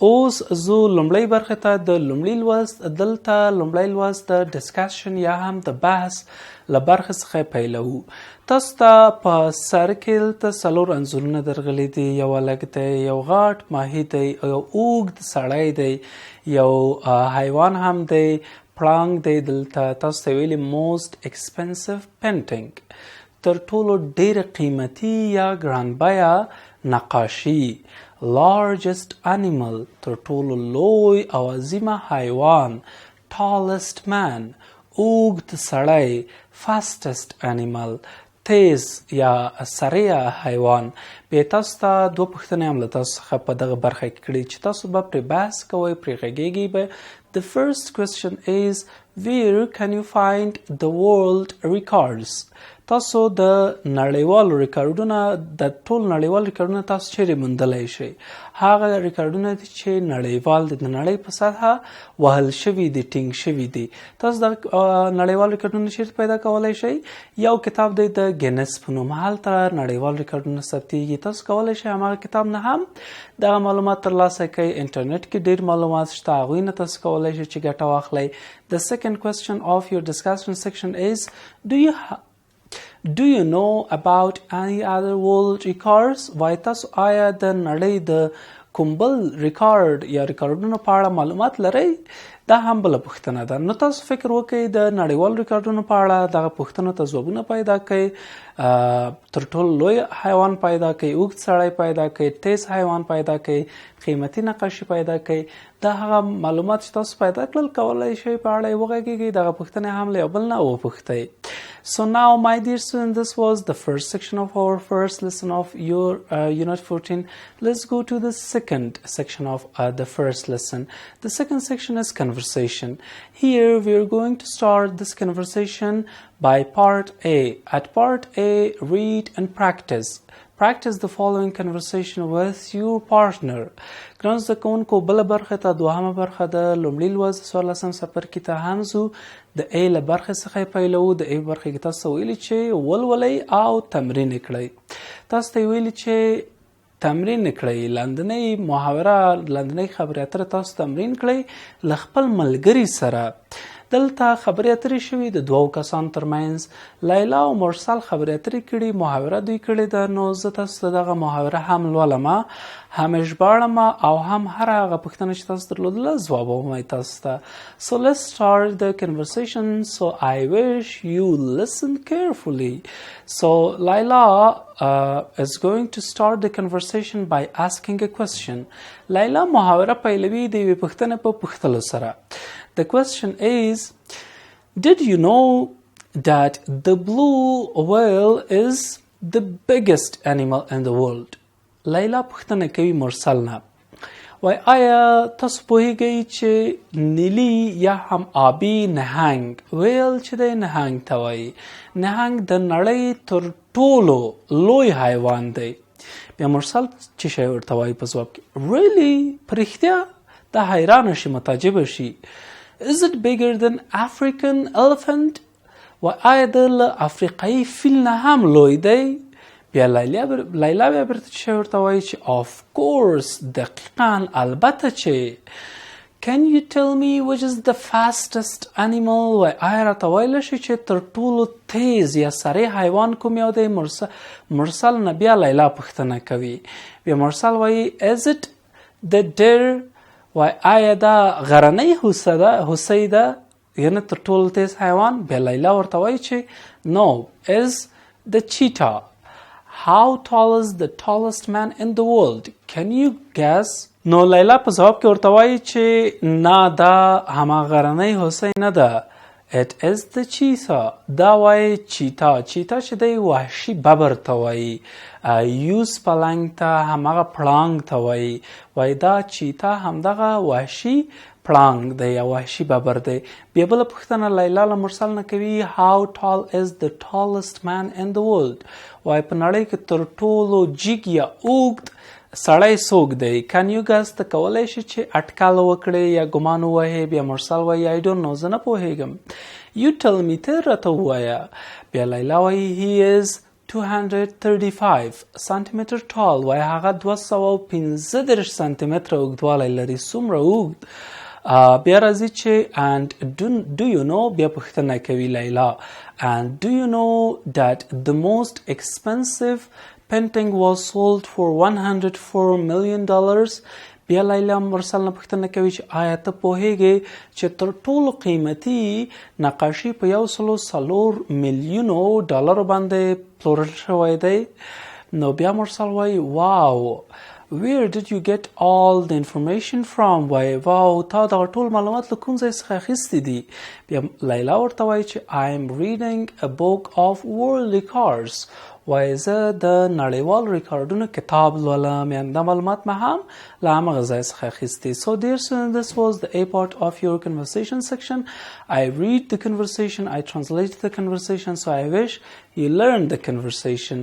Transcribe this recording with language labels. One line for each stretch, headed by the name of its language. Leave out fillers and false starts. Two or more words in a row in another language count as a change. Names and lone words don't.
Pashto: اوس زه لومړۍ برخې ته د لومړي لوست دلته لومړی لوست د ډسکشن یا هم د بحث له برخې څخه پیلوو. تاسو ته په سر کې دلته څلور انځورونه درغلي دي. یو هلک دی، یو غټ ماهي دی، یو اوږد سړی دی، یو حیوان هم دی، پړانګ دی. دلته تاسو ته ویلي
English: most expensive painting،
Pashto: تر ټولو ډېره قیمتي یا ګرانبیه نقاشي.
English: largest animal،
Pashto: تر ټولو لوی او عظیمه حیوان.
English: tallest man،
Pashto: اوږد سړی.
English: fastest animal،
Pashto: تیز یا سریع حیوان. بیا تاسو ته دوه پوښتنې هم له تاسو څخه په دغه برخه کې کړي چې تاسو به پرې بحث کوئ، پرې غږیږئ به.
English: The first question is where can you find the world records؟
Pashto: تاسو د نړیوالو ریکارډونه د ټول نړیوال ریکارډونه تاسو چیرې موندلی شئ؟ هغه ریکارډونه دي چې نړیوال دي، د نړۍ په سطحه وهل شوي دي، ټینګ شوي دي. تاسو د نړیوال ریکارډونه چیرته پیدا کولی شئ؟ یو کتاب دی د ګینس په نوم، هلته نړیوال ریکارډونه ثبتیږي. تاسو کولی شئ هماغه کتاب نه هم دغه معلومات ترلاسه کړئ. انټرنیټ کې ډېر معلومات شته، هغوی نه تاسو کولی شئ چې ګټه واخلئ.
English: The second question of your discussion section is Do you know about any other world records؟
Pashto: وایي تاسو آیا د نړۍ د کوم بل ریکارډ یا ریکارډونو په اړه معلومات لرئ؟ دا هم بله پوښتنه ده. نو تاسو فکر وکړئ د نړیوالو ریکارډونو په اړه، دغه پوښتنو ته ځوابونه پیدا کړئ. تر ټولو لوی حیوان پیدا کړئ، اوږد سړی پیدا کړئ، تیز حیوان پیدا کړئ، قیمتي نقاشي پیدا کړئ. دا هغه معلومات چې تاسو پیدا کړل کولی شئ په اړه یې وغږیږئ، دغه پوښتنې هم له یو بل نه وپوښتئ.
English: So now, my dear students, this was the first section of our first lesson of your Unit 14. Let's go to the second section of the first lesson. The second section is conversation. Here we are going to start this conversation by part A. At part A, read and practice. Practice the following conversation with your partner.
Pashto: ګرانو زده کوونکو بله برخه ته دوهمه برخه د لومړي لوست څوارلسم څپرکي ته هم ځو. د A له برخې څخه یې پیلوو. د A برخې کې تاسو ته ویلي چې ولولئ او تمرین یې کړئ. تاسو ته یې ویلي چې تمرین یې کړئ، لاندنۍ محاوره، لاندنۍ خبرې اترې تاسو تمرین کړئ له خپل ملګري سره. دلته خبرې اترې شوي د دوو کسانو ترمنځ. لیلا او مرسل خبرې اترې کړي، محاوره دوی کړې ده. نو زه تاسو ته دغه محاوره هم لولم، هم یې ژباړم او هم هر هغه پوښتنه چې تاسو درلودله ځوابوم یې تاسو ته.
English: So let's start the conversation. So I wish you listen carefully. So Laila is going to start the conversation by asking a question.
Pashto: Laila محاوره پیلوي د یوې پوښتنې په پوښتلو سره.
English: The question is, did you know that the blue whale is the biggest animal in the world?
Pashto: لیلا پوښتنه کوي مرسل نه. وای آیا تاسو پوهیږئ چې نیلی یا هم آبي نهنګ، ویل چې دی نهنګ ته وایي، نهنګ د نړۍ تر ټولو لوی حیوان دی. بیا مرسل چې شی ورته وایي په ځواب کې، really په رښتیا؟ دا حیرانه شي، متعجبه شي.
English: Is it bigger than African elephant؟
Pashto: و آیا د له افریقایي فیل نه هم لوی دی؟ بیا لیلا بیا بیرته چې ورته وایي چې
English: of course
Pashto: دقیقا البته چې
English: Can you tell me which is the fastest animal؟
Pashto: وای آیا راته ویلی شي چې تر ټولو تیز یا سریع حیوان کوم یو دی؟ مرسل نه بیا لیلا پوښتنه کوي. بیا مرسل وایي
English: is it the deer؟
Pashto: وای آیا دا غرنۍ هوسۍ ده یعنې تر ټولو تیز حیوان؟ بیا لیلا ورته وایي چې
English: no is the cheetah. How tall is the tallest man in the world? Can you guess؟
Pashto: نو لیلا په ځواب کې ورته وایي چې نه دا هماغه غرنۍ هوسۍ نه ده. It is the cheetah. دا وایي چیتا. چیتا چې دی وحشي ببر ته وایي. یوز پلنګ ته هماغه پړانګ ته وایي. وایي دا چیتا همدغه وحشي پړانګ دی یا وحشي ببر دی. بیا بله پوښتنه لیلا له مرسل نه کوي
English: How tall is the tallest man in the world؟
Pashto: وایي په نړۍ کې تر ټولو جګ یا اوږد سړی څوک دی؟
English: Can you guess؟
Pashto: ته کولی شي چې اټکل وکړې یا ګمان ووهې. بیا مرسل وایي
English: I don't know
Pashto: زه نه پوهېږم.
English: You tell me
Pashto: ته راته ووایه. بیا لیلا وایي
English: He is 235 سانتیمتر tall.
Pashto: وایي هغه 215 سانتیمتره اوږدوالی لري. څومره اوږد؟ بیا راځي چې
English: and do you know؟
Pashto: بیا پوښتنه کوي لیلا
English: and do you know that the most expensive painting was sold for $104 million؟
Pashto: بیا لیلا مرسل نه پوښتنه کوي چې آیا ته پوهیږې چې تر ټولو قیمتي نقاشي په 104 میلیونو ډالرو باندې پلورل شوی دی؟ نو بیا مرسل وایي واو
English: Where did you get all the information from؟
Pashto: وایي واو تا دغه ټول معلومات له کوم ځای څخه اخیستي دي؟ بیا لیلا ورته وایي چې
English: I am reading a book of world records.
Pashto: وایي زه د نړیوالو ریکارډونو کتاب لولم، یعنې دا معلومات مې هم له همغه ځای څخه اخیستي.
English: So dear students, this was the A part of your conversation section. I read the conversation, I translate the conversation, so I wish you learned the conversation.